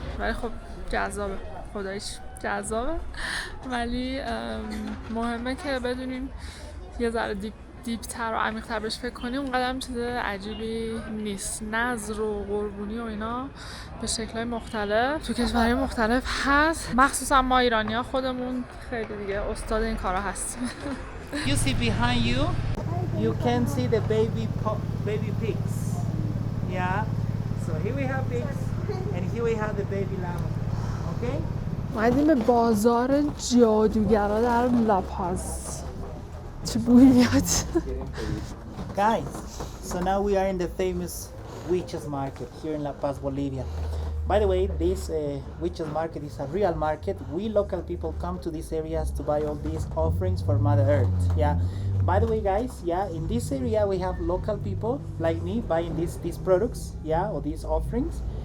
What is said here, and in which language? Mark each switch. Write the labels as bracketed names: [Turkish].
[Persian] ولی خب جذابه، خداییش جذابه. ولی مهمه که بدونیم یه ذره دیپتر و عمیق‌تر بهش فکر کنیم. اونقدر هم چیز عجیبی نیست. نذر و قربونی و اینا به شکل‌های مختلف تو کشورهای مختلف هست. مخصوصا ما ایرانی‌ها خودمون خیلی دیگه استاد این کارا هستیم. [English] You see behind you, you can see the baby pigs. Yeah. So here we have pigs and here we have the baby llama. Okay? [Persian] اومدیم به بازار جادوگرا در لاپاز. چه بویی میاد. [English] Guys, so now we are in the famous witches market here in Paz, Bolivia. By the way, this witches market is a real market. We local people come to these areas to buy all these offerings for Mother Earth. Yeah. By the way, guys, yeah, in this area we have local people like me buying these products, yeah, or these offerings.